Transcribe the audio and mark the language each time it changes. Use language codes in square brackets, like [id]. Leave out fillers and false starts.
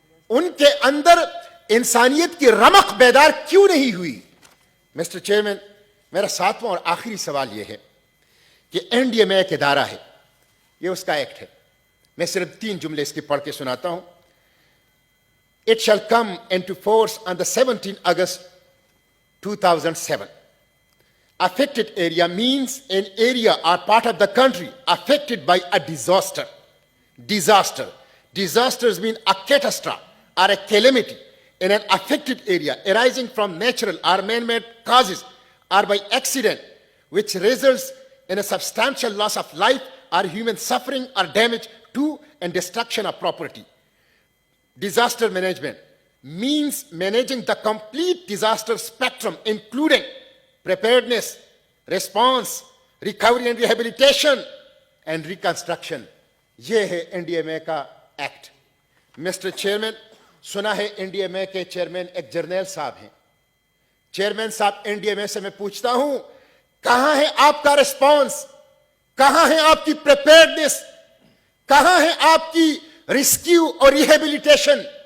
[hi] उनके अंदर इंसानियत की रमक बेदार क्यों नहीं हुई? मिस्टर चेयरमैन, मेरा 7वां और आखिरी सवाल यह है कि एनडीएमए एक इदारा है, यह उसका एक्ट है। मैं सिर्फ 3 जुमले इसके पढ़ के सुनाता हूं। [en] It shall come into force on the 17th August 2007. Affected area means an area or part of the country affected by a disaster. Disaster. Disasters mean a catastrophe or a calamity in an affected area arising from natural or man-made causes or by accident, which results in a substantial loss of life or human suffering or damage to and destruction of property. Disaster management means managing the complete disaster spectrum, including preparedness, response, recovery and rehabilitation, and reconstruction. [hi] ये है NDMA का act. Mister chairman, सुना है NDMA के chairman एक जर्नैल साहब हैं। Chairman साहब, एनडीएमए से मैं पूछता हूं, कहां है आपका रिस्पॉन्स? कहां है आपकी प्रिपेयर्डनेस? कहां है आपकी रेस्क्यू और रिहेबिलिटेशन?